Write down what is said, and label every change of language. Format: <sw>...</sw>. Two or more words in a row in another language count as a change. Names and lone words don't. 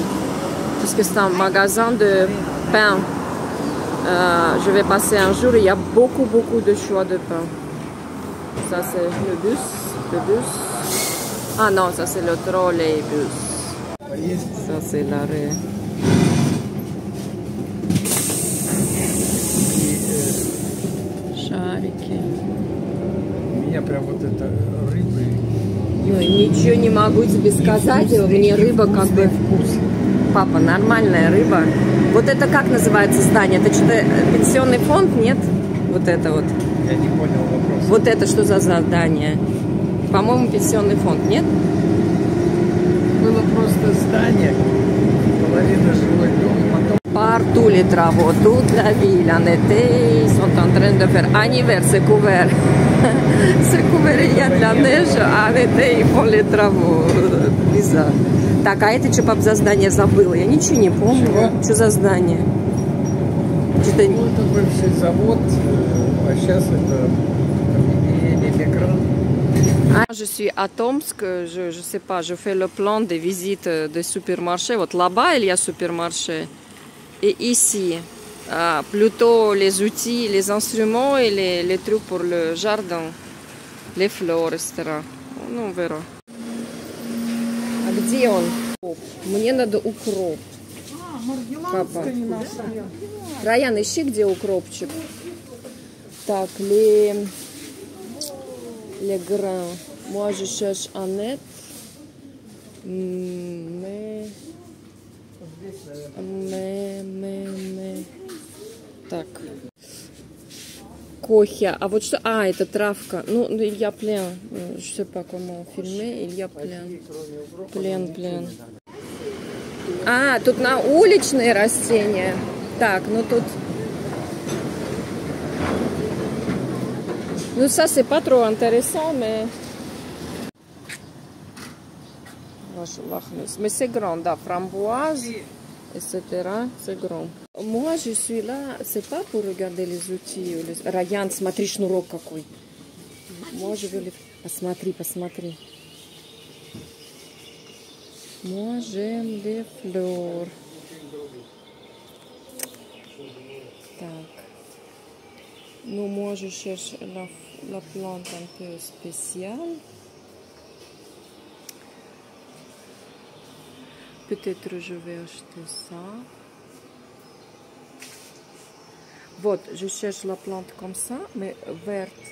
<fr>Parce que c'est un magasin de pain. Je vais passer un jour, il y a beaucoup de choix de pain. Ça c'est le bus. Ah non, ça c'est le trolleybus. Ça c'est l'arrêt.</fr> <ru>Шарики. Меня прям вот это рыбы. Ничего не могу тебе сказать, мне рыба как бы вкус. Папа, нормальная рыба. Вот это как называется здание? Это что-то пенсионный фонд, нет? Вот это вот. Я не понял вопрос. Вот это что за здание? По-моему, пенсионный фонд, нет? Было просто здание, половина жилой дом, потом...</ru> <fr>Partout les travaux, toute la ville en été, ils sont en train de faire en hiver, c'est couvert. C'est couvert, il y a de la neige, а en été, ils font les travaux. Bizarre.</fr> <ru>Так, а это что за здание забыла? Я ничего не помню. Что за здание? Ну, это бывший завод, а сейчас это Лемегран.</ru> <fr>Je suis à Tomsk, je sais pas, je fais le plan des visites des supermarchés. Là-bas, il y a supermarché. Et ici, plutôt les outils, les instruments et les trucs pour le jardin. Les fleurs, etc. On verra.</fr> <ru>А где он? Мне надо укроп. Папа. Раян, ищи, где укропчик. Так,</ru> <fr>les grains. Moi, je cherche Annette. Mais Так.</fr> <ru>Cochia. А вот что? А, это травка. Ну,</ru> <fr>il y a plein. Je sais pas comment filmer. Il y a plein. Plein.</fr> <ru>А, тут на уличные растения. Так, ну тут... Ну,</ru> <fr>ça, c'est pas trop intéressant, mais... Mais c'est grand, да, framboise, etc. C'est grand. Moi, je suis là, c'est pas pour regarder les outils.</fr> <ru>Раян, смотри, шнурок какой.</ru> <fr>Moi, je veux les... Посмотри. Moi, j'aime les fleurs.</fr> <ru>Так. Ну,</ru> <fr>moi, je cherche la plante un peu spéciale. Peut-être je vais acheter ça. Вот, je cherche la plante comme ça, mais verte.</fr>